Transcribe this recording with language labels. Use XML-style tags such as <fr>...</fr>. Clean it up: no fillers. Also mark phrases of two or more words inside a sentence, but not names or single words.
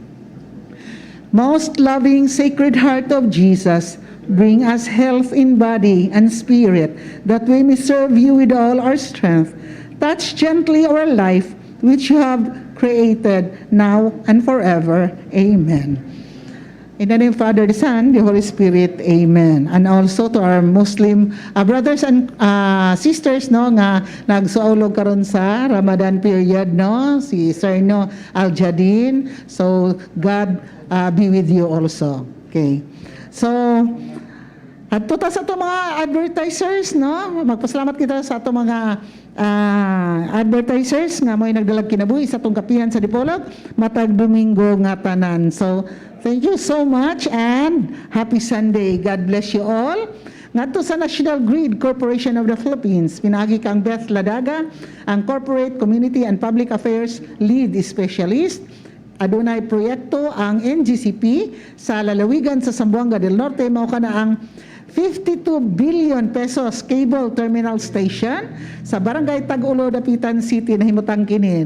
<en>Most loving Sacred Heart of Jesus, bring us health in body and spirit, that we may serve you with all our strength. Touch gently our life, which you have created now and forever. Amen. In the name of Father, the Son, the Holy Spirit. Amen. And also to our Muslim brothers and sisters,</en> <ceb>no, nga nagsuaulog karon sa</ceb> <en>Ramadan period,</en> <ceb>no, si Sir no Al-Jadin.</ceb> <en>So God be with you also. Okay. So,</en> <ceb>at tuta sa ito mga advertisers, no? Magpasalamat kita sa ito mga advertisers nga mo'y nagdalag kinabuhi sa itong Kapihan sa Dipolog, matag Domingo nga tanan.</ceb> <en>So, thank you so much and happy Sunday. God bless you all.</en> <ceb>Ngadto sa National Grid Corporation of the Philippines, pinagi kang Beth Ladaga, ang Corporate Community and Public Affairs Lead Specialist. Adunay proyekto ang NGCP sa lalawigan sa Zamboanga del Norte, mao kana ang 52 billion pesos</ceb> <en>cable terminal station</en> <ceb>sa Barangay Tag-Ulo, Dapitan City na himutang kini.</ceb>